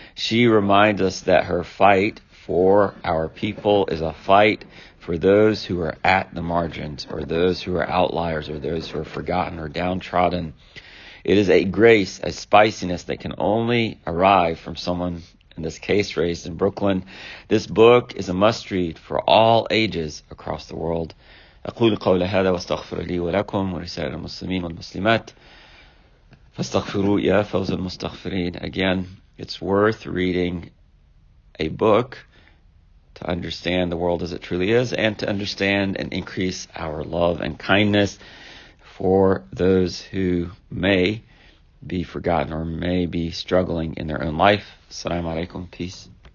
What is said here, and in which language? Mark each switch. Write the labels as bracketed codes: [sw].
[en] She reminds us that her fight for our people is a fight for those who are at the margins, or those who are outliers, or those who are forgotten or downtrodden. It is a grace, a spiciness that can only arrive from someone, in this case, raised in Brooklyn. This book is a must-read for all ages across the world. [ar] أقول قول هذا واستغفر لي ولكم ولسائر المسلمين والمسلمات فاستغفروا يا فوز المستغفرين. [en] Again, it's worth reading a book to understand the world as it truly is, and to understand and increase our love and kindness for those who may be forgotten or may be struggling in their own life. Assalamu alaikum. Peace.